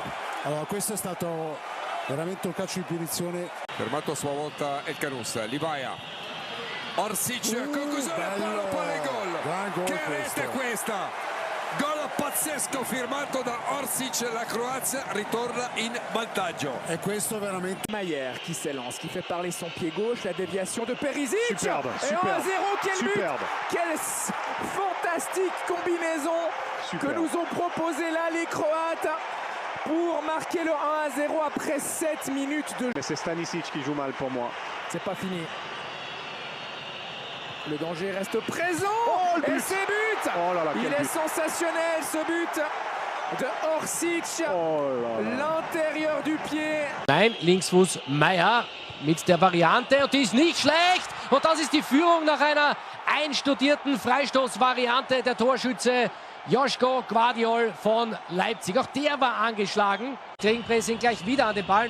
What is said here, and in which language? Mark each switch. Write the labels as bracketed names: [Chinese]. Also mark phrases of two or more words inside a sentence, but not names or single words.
[Italian] Allora questo è stato veramente un calcio di punizione. Fermato a sua volta El Canus, Livaja, Oršić, conclusione, palla in gol. Che rete è questa? Gol pazzesco firmato da Oršić, la Croazia ritorna in vantaggio. E questo veramente [French] Maier qui s'élance, qui fait parler son pied gauche, la déviation de Perisic. Superbe, et 1-0, quel but! Quelle fantastique combinaison que nous ont proposé là les Croates pour marquer le 1-0 après 7 minutes de jeu. Mais c'est Stanisic qui joue mal pour moi. C'est pas fini. Le danger reste présent. Et c'est but. Il est sensationnel ce but de Oršić. L'intérieur du pied. [German] Nein, Linksfuß Maier mit der Variante und die ist nicht schlecht. Und das ist die Führung nach einer einstudierten Freistoßvariante. Der Torschütze Joško Gvardiola von Leipzig. Auch der war angeschlagen. Gegenpressing gleich wieder an den Ball.